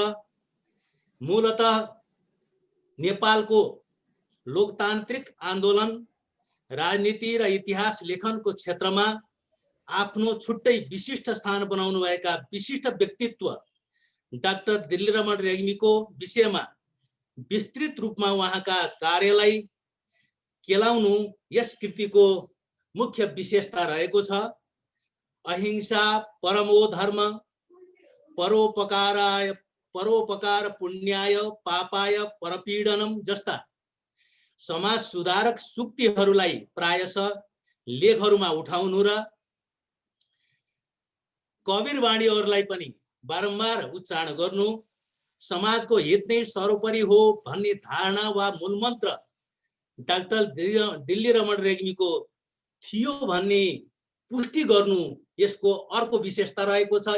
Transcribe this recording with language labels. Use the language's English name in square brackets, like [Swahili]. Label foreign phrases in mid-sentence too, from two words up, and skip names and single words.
[Nepali] मूलतः नेपालको लोकतान्त्रिक आन्दोलन, राजनीति र इतिहास लेखनको क्षेत्रमा आफ्नो छुट्टै विशिष्ट स्थान बनाउनु भएका विशिष्ट व्यक्तित्व डाक्टर दिलिरमण रेग्मीको विषयमा विस्तृत रूपमा उहाँका कार्यलाई केलाउनु यस कृतिको मुख्य विशेषता रहेको छ। [Sanskrit] अहिंसा परमो धर्म, परोपकाराय परोपकार पुण्याय पापाय परपीडनम [Nepali] जस्ता समाज सुधारक सूक्तिहरूलाई प्रायशः लेखहरूमा उठाउनु र कबीरवाणीहरूलाई पनि बारम्बार उच्चारण गर्नु समाजको हित नै सर्वोपरि हो भन्ने धारणा वा मूलमन्त्र डाक्टर दिल्ली रमण रेग्मीको थियो भन्ने पुष्टि गर्नु यसको अर्को विशेषता रहेको छ।